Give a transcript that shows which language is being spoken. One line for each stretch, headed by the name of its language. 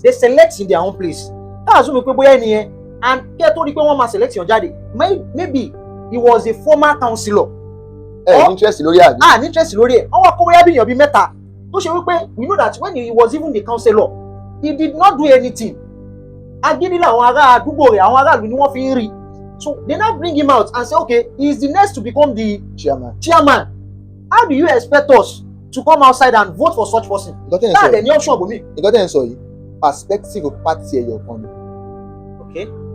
English: They select in their own place.
Yoruba: Ká
English: assume
Yoruba: pé bóyá ẹni yẹn
English: and
Yoruba: kí ẹ tó rí pé wọ́n máa
English: select
Yoruba: yàn jáde
English: maybe he was a former councillor.
Yoruba: Interest lórí àbí. Interest lórí ẹ̀ wọ́n wá kó bóyá bí èèyàn bíi mẹ́ta tó ṣe wípé
English: we know that when he was even the councillor he did not do anything.
Yoruba: Agídí làwọn ará àdúgbò rẹ̀ àwọn aráàlú ni wọ́n fi ń rí.
English: So they now bring him out and say okay he is the next to become the chairman. How do you expect us to come outside and vote for such person? That's the option for me.
Yoruba: Nǹkan tẹ́ ń sọ yìí
English: perspective party
Yoruba: ẹ̀yọ̀ kan ni.
English: Okay.